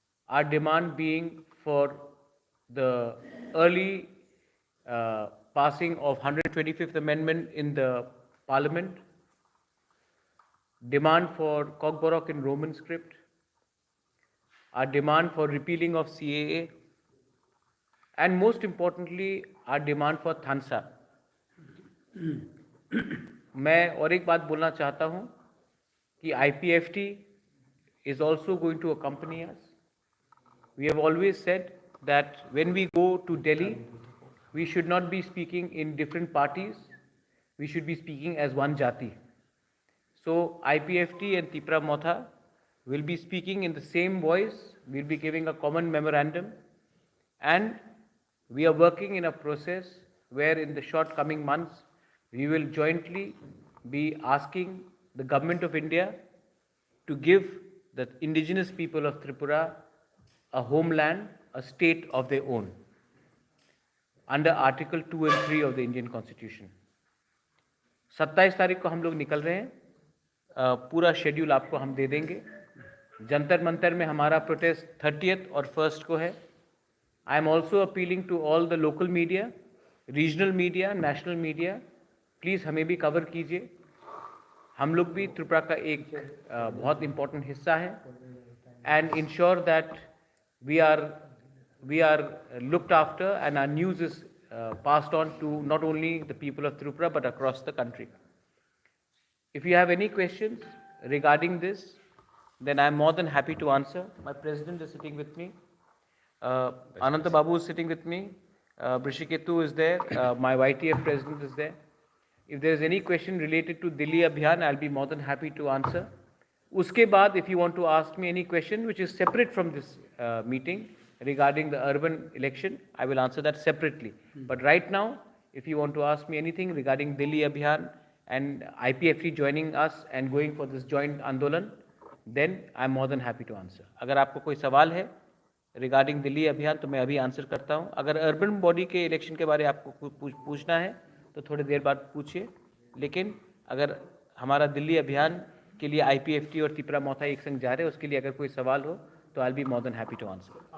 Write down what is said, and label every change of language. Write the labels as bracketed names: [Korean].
[English] Our demand being for the early passing of 125th Amendment in the Parliament. Demand for Kokborok in Roman script. our demand for repealing of CAA, and most importantly, our demand for THANSA. [Hindi] मैं और एक बात बोलना चाहता हूँ कि [English] IPFT is also going to accompany us. We have always said that when we go to Delhi, we should not be speaking in different parties. We should be speaking as one Jati. So IPFT and Tipra Motha will be speaking in the same voice. We'll be giving a common memorandum, and we are working in a process where in the short coming months we will jointly be asking the government of India to give the indigenous people of Tripura a homeland, a state of their own, under Article 2 and 3 of the Indian Constitution. [Hindi] 27 तारीख को हम लोग निकल रहे हैं. पूरा schedule आपको हम दे देंगे. जंतर मंतर में हमारा प्रोटेस्ट 30th और 1st को है. [English] I am also appealing to all the local media, regional media, national media, please [Hindi] हमें भी कवर कीजिए. हम लोग भी त्रिपुरा का एक बहुत इम्पोर्टेंट हिस्सा है, [English] And ensure that we are looked after and our news is passed on to not only the people of Tripura but across the country. If you have any questions regarding this, then I am more than happy to answer. My president is sitting with me. Ananta Babu is sitting with me. Brishiketu is there. My YTF president is there. If there is any question related to Delhi Abhiyan, I'll be more than happy to answer. [Hindi] Uske baad, [English] if you want to ask me any question which is separate from this meeting regarding the urban election, I will answer that separately. But right now, if you want to ask me anything regarding Delhi Abhiyan and IPFT joining us and going for this joint Andolan, then I am more than happy to answer. [Hindi] अगर आपको कोई सवाल है regarding Delhi अभियान तो मैं अभी answer करता हूँ. अगर अर्बन बॉडी के इलेक्शन के बारे में आपको पूछना है तो थोड़ी देर बाद पूछिए. लेकिन अगर हमारा दिल्ली अभियान के लिए IPFT और त्रिपुरा मोथा एक संग जा रहे हैं, उसके लिए अगर कोई सवाल हो तो [English] I will be more than happy to answer.